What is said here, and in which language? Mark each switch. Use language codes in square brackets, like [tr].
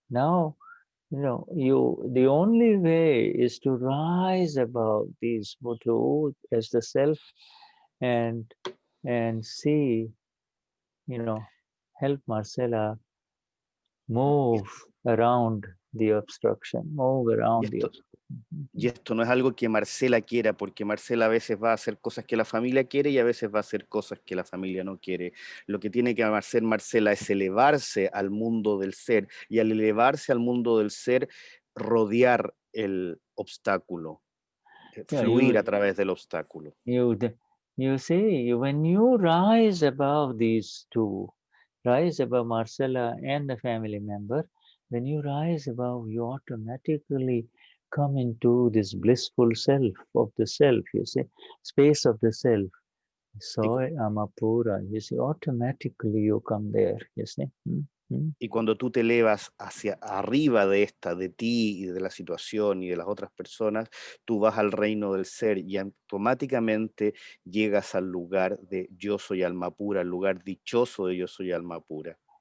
[en] Now, the only way is to rise above these two as the self and see, help Marcela move around the obstruction, move around the obstruction. [es] Y esto no es algo que Marcela quiera, porque Marcela a veces va a hacer cosas que la familia quiere y a veces va a hacer cosas que la familia no quiere. Lo que tiene que hacer Marcela es elevarse al mundo del ser, y al elevarse al mundo del ser, rodear el obstáculo, fluir a través del obstáculo. [en] You see, when you rise above these two, rise above Marcela and the family member, when you rise above, you automatically come into this blissful self of the self, you see, space of the self. So Amapura, you see, automatically you come there, you see. [es] Y cuando tú te elevas hacia arriba de ti y de la situación y de las otras personas, tú vas al reino del ser y automáticamente llegas al lugar de yo soy alma pura, al lugar dichoso de yo soy alma pura.